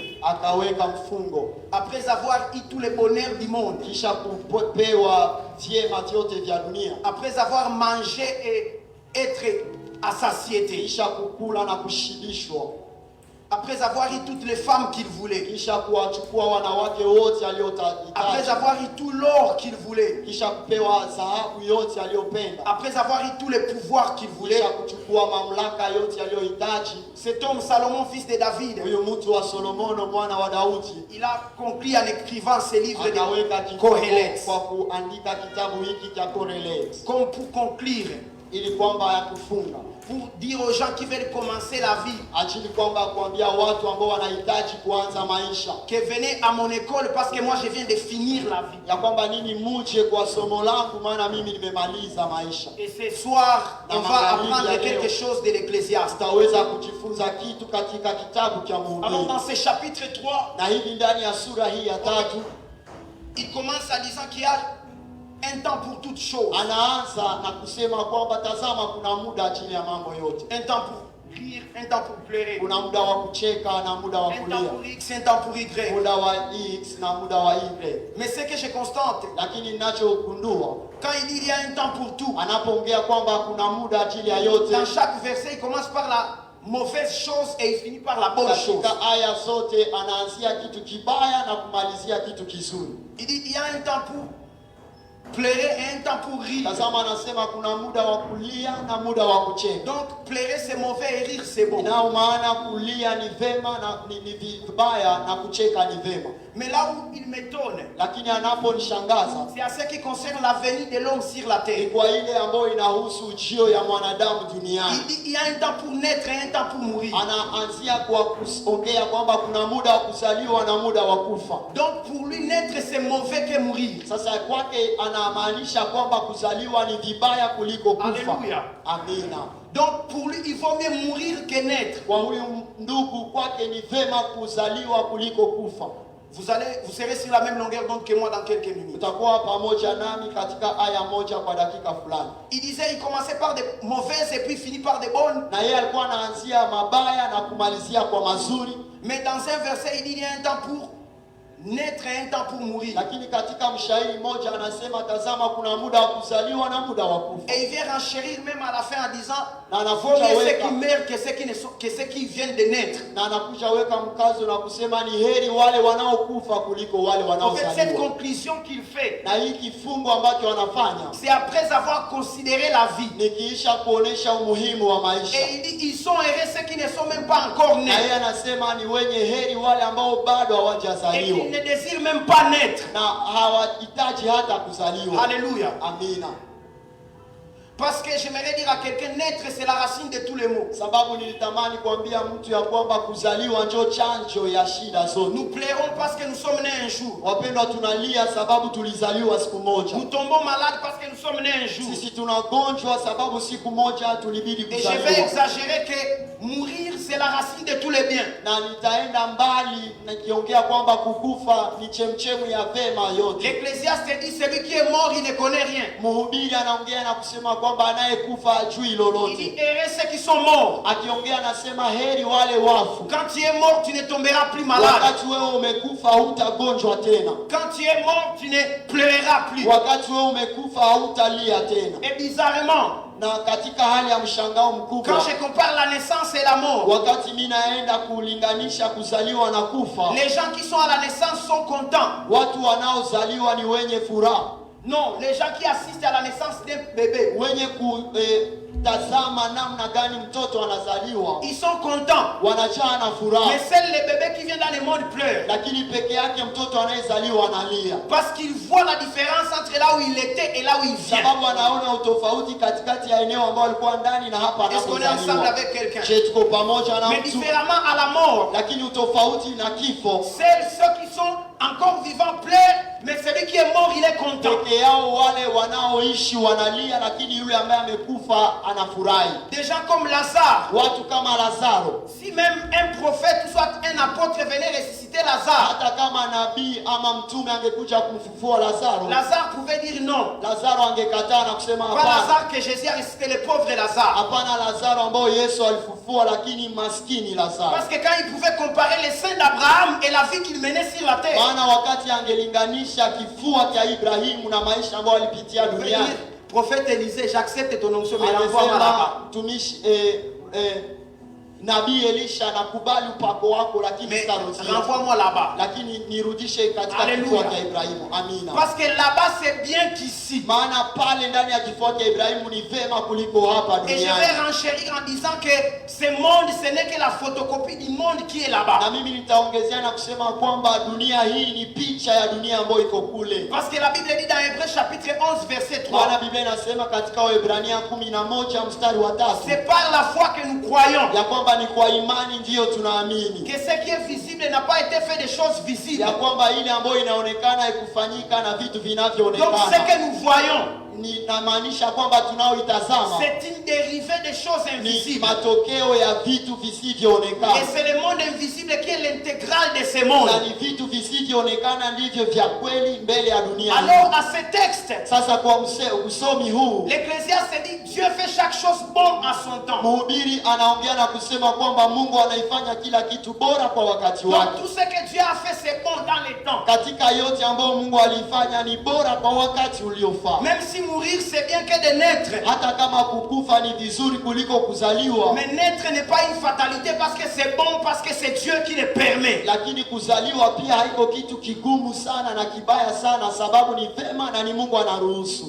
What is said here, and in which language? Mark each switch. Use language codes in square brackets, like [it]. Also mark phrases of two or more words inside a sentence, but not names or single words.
[fr] Après avoir eu tous les bonheurs du monde, après avoir mangé et être à satiété, Après avoir eu toutes les femmes qu'il voulait. [sw] Kisha kuwachukua wanawake wote aliotaka. [fr] Après avoir eu tout l'or qu'il voulait. [sw] Kisha kupewa dhahabu yote aliyopenda. [fr] Après avoir eu tous les pouvoirs qu'il voulait. [sw] Kisha kuchukua mamlaka yote aliyohitaji. [fr] Cet homme Salomon, fils de David, [sw] huyu mtu wa Solomono mwana wa Daudi, [fr] il a conclu en écrivant ce livre de [sw] Kohelet, kwa kuandika kitabu hiki cha Kohelet, [fr] comme pour conclure, [sw] ili kwamba ya kufunga, [fr] pour dire aux gens qui veulent commencer la vie, [sw] ajili kwamba kuambia watu ambao wanahitaji kuanza maisha, [fr] que venez à mon école parce que moi je viens de finir la vie, [sw] ya kwamba nini muje kwa somo langu maana mimi nimemaliza maisha. [fr] Et ce soir on va apprendre quelque chose de l'Ecclésiaste. [sw] Tutaweza kujifunza kitu katika kitabu cha Mhubiri. [fr] Alors dans ce chapitre 3, [sw] na hivi ndani ya sura hii ya 3, [fr] il commence en disant qu'il y a un temps pour toutes choses. [sw] Anaanza na kusema kwamba tazama kuna muda chini ya mambo yote. [fr] Un temps pour rire, un temps pour pleurer. [sw] Kuna muda wa kucheka na muda wa kulia. [fr] Un temps pour X, un temps pour Y. [sw] Muda wa X na muda wa Y. [fr] Mais ce que je constate, [sw] lakini ninachogundua, [fr] quand il dit il y a un temps pour tout, [sw] anapoongea kwamba kuna muda ajili ya yote, [fr] dans chaque verset il commence par la mauvaise chose et il finit par la bonne chose. [sw] Katika aya zote anaanzia kitu kibaya na kumalizia kitu kizuri. [fr] Il dit il y a un temps pour pleurer et un temps pour rire. [sw] Tazama anasema kuna muda wa kulia na muda wa kucheka. [fr] Donc pleurer c'est mauvais et rire c'est bon. [sw] Na maana kulia ni vema na ni vibaya na kucheka ni vema. [fr] Mais là où il m'étonne, [sw] lakini anaponishangaza, [fr] c'est à ce qui concerne la venue de l'homme sur la terre. [sw] Kwa ile ambayo inahusu ujio ya mwanadamu duniani. [fr] Il dit il y a un temps pour naître et un temps pour mourir. [sw] Anaanzia kwa kuongea kwamba kuna muda wa kuzaliwa na muda wa kufa. [fr] Donc pour lui naître c'est mauvais que mourir. [sw] Sasa kwake anamaanisha kwamba kuzaliwa ni vibaya kuliko kufa. [fr] Alléluia. [sw] Amina. [fr] Donc pour lui il vaut mieux mourir que naître. [sw] Kwa huyu ndugu kwake ni vema kuzaliwa kuliko kufa. [fr] Vous serez sur la même longueur d'onde que moi dans quelques minutes. [sw] Utakuwa pamoja nami katika aya moja kwa dakika fulani. [fr] Il disait il commençait par des mauvaises et puis finit par des bonnes. [sw] Na yeye alikuwa anaanzia mabaya na kumalizia kwa mazuri. [fr] Mais dans un verset il dit il y a un temps pour naître et un temps pour mourir. [sw] Lakini katika mshairi mmoja anasema tazama kuna muda wa kuzaliwa na muda wa kufa. [fr] Et il vient renchérir même à la fin en disant vaut mieux ceux qui meurent que ceux qui viennent de naître. [sw] Na anakuja weka mkazo na kusema ni heri wale wanaokufa kuliko wale wanaozaliwa. [fr] En fait cette conclusion qu'il fait, [sw] na hii kifungo ambacho wanafanya, [fr] c'est après avoir considéré la vie. [sw] Nikiisha kuonesha umuhimu wa maisha. [fr] Et il dit ils sont heureux ceux qui ne sont même pas encore nés. [sw] Na yeye anasema ni wenye heri wale ambao bado hawajazaliwa. [fr] Ils ne désirent même pas naître. [sw] Na hawahitaji hata kuzaliwa. [fr] Alléluia. [sw] Amina. [fr] Parce que j'aimerais dire à quelqu'un naître c'est la racine de tous les maux. [sw] Sababu nilitamani kuambia mtu ya kwamba kuzaliwa ndio chanzo ya shida zote. [fr] Nous pleurons parce que nous sommes nés un jour. [sw] Wapendwa tunalia sababu tulizaliwa siku moja. [fr] Nous tombons malades parce que nous sommes nés un jour. [sw] Sisi tunagonjwa sababu siku moja tulibidi kuzaliwa. [fr] Et je vais exagérer que mourir c'est la racine de tous les biens. [sw] Na nitaenda mbali nikiongea kwamba kukufa ni chemchemu ya vema yote. [fr] L'Ecclésiaste dit celui qui est mort il ne connaît rien. [sw] Mhubiri anaongea na kusema kwamba anayekufa hajui lolote. [fr] Il dit heureux ceux qui sont morts. [sw] Akiongea anasema heri wale wafu. [fr] Quand tu es mort tu ne tomberas plus malade. [sw] Wakati wewe umekufa hutagonjwa tena. [fr] Quand tu es mort tu ne pleureras plus. [sw] Wakati wewe umekufa hautalia tena. [fr] Et bizarrement, [sw] na katika hali ya mshangao mkubwa, [fr] quand je compare la naissance et la mort, [sw] wakati mimi naenda kulinganisha kuzaliwa na kufa, [fr] les gens qui sont à la naissance sont contents. [sw] Watu wanaozaliwa ni wenye furaha. [fr] Non, les gens qui assistent à la naissance d'un bébé, [sw] wenye kutazama namna gani mtoto anazaliwa, [fr] ils sont contents, [sw] wanajaa na furaha. [fr] Mais seuls les bébés qui viennent dans le monde pleurent. [sw] Lakini peke yake mtoto anayezaliwa analia, [fr] parce qu'il voit la différence entre là où il était et là où il vient. [sw] Sababu anaona utofauti katikati ya eneo ambalo alikuwa ndani na hapa [fr] Est-ce [sw] anapozaliwa. [fr] qu'on est ensemble avec quelqu'un? [sw] Je tuko pamoja na mtu. [fr] Mais différemment à la mort, [sw] lakini utofauti na kifo, [fr] ceux qui sont encore vivants pleurent, mais celui qui est mort il est content. [sw] Peke yao wale wanaoishi wanalia, lakini yule ambaye amekufa anafurahi. [fr] Des gens comme Lazare, [sw] watu kama Lazaro, [fr] si même un prophète ou soit un apôtre venait ressusciter Lazare, [sw] hata kama nabii ama mtume angekuja kumfufua Lazaro, [fr] Lazare pouvait dire non. [sw] Lazaro angekataa na kusema hapana. [fr] Pas Lazare que Jésus a ressuscité, le pauvre Lazare. [sw] Hapana Lazaro ambao Yesu alifufua, lakini maskini Lazaro. [fr] Parce que quand il pouvait comparer les seins d'Abraham et la vie qu'il menait sur la terre, [sw] maana wakati angelinganisha kifua cha Ibrahimu na maisha ambayo alipitia duniani, [fr] prophète Élisée, j'accepte ton onction mais l'envoie là-bas. [sw] Tumishi Nabii Elisha anakubali upako wako, lakini [fr] Mais [sw] sitarudia. [fr] renvoie-moi là-bas. [sw] Lakini nirudishe katika kifua cha Ibrahimu. Amina. [fr] Parce que là-bas c'est bien qu'ici. [sw] Maana pale ndani ya kifua cha Ibrahimu ni vema kuliko hapa [fr] Et je [sw] duniani. [fr] vais renchérir en disant que ce monde, ce n'est que la photocopie du monde qui est là-bas. [sw] Na mimi nitaongezea na kusema kwamba dunia hii ni picha ya dunia ambayo iko kule. [fr] Parce que la Bible dit dans Hébreux chapitre 11 verset 3. [sw] Maana Biblia inasema katika Waebrania 11 mstari wa 3. [fr] C'est par la foi que nous croyons. [sw] Ya kwamba ni kwa imani ndiyo tunaamini. [fr] Que ce qui est visible n'a pas été fait des choses visibles. [sw] Ya kwamba ile ambayo inaonekana haikufanyika na vitu [fr] Donc [sw] vinavyoonekana. [fr] ce que nous voyons, [sw] Ninamaanisha kwamba tunaoitazama [fr] c'est une dérivée des choses [sw] ni [fr] invisibles. [sw] matokeo ya vitu visivyoonekana. [fr] Et c'est le monde invisible qui est l'intégrale de ce monde. [sw] Na ni vitu visivyoonekana ndivyo vya kweli mbele ya dunia. [fr] Alors à ce texte, [sw] Sasa kwa usomi huu [fr] l'Ecclésiaste dit Dieu fait chaque chose bon à son temps. [sw] mhubiri anaongea na kusema kwamba Mungu anaifanya kila kitu bora kwa wakati [fr] Donc [sw] wake. [fr] tout ce que Dieu a fait c'est bon dans les temps. [sw] Katika yote ambayo Mungu alifanya ni bora kwa wakati uliofaa. [fr] Même si mourir c'est bien que de naître. [sw] Hata kama kukufa ni vizuri kuliko kuzaliwa. [fr] Mais naître n'est pas une fatalité parce que c'est bon, parce que c'est Dieu qui le permet. [sw] Lakini kuzaliwa pia haiko kitu kigumu sana na kibaya sana, sababu ni vema na ni Mungu anaruhusu.